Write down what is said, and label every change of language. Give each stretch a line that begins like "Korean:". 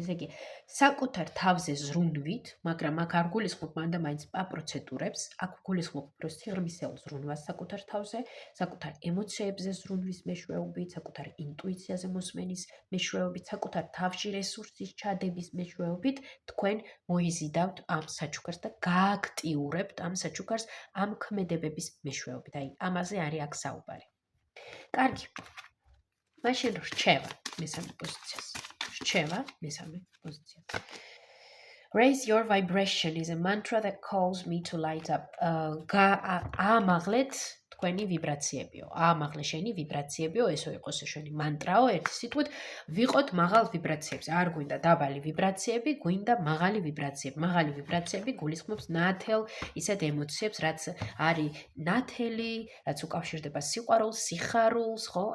Georgian: ესე იგი, საკუთარ თავზე ზრუნვით, მაგრამ აქ არ გულისხმობ მანდა მაინც პროცედურებს, აქ გულისხმობ უფრო სიღრმისეულ ზრუნვას საკუთარ თავზე, საკუთარ ემოციებზე ზრუნვის მეშვეობით, საკუთარ ინტუიციაზე მოსმენის მეშვეობით, საკუთარ თავში რესურსის ჩადების მეშვეობით, თქვენ მოიზიდავთ ამ საჩუქარს და გააქტიურებთ ამ საჩუქარს ამ ქმედებების მეშვეობით. აი, ამაზე არის აქ საუბარი. კარგი. მაშინ რჩევა მესამე პოზიციას. რჩევა მესამე პოზიციას.
English: Raise your vibration is a mantra that calls me to light up.
Georgian: აამაღლეთ თქვენი ვიბრაციებიო. აამაღლე შენი ვიბრაციებიო, ესო იყოს შენი მანტრაო, ერთი სიტყვით ვიყოთ მაღალ ვიბრაციებზე. არ გვინდა დაბალი ვიბრაციები, გვინდა მაღალი ვიბრაციები. მაღალი ვიბრაციები გულისხმობს ნათელ ისეთ ემოციებს, რაც არის ნათელი, რაც უკავშირდება სიყვარულს, სიხარულს, ხო?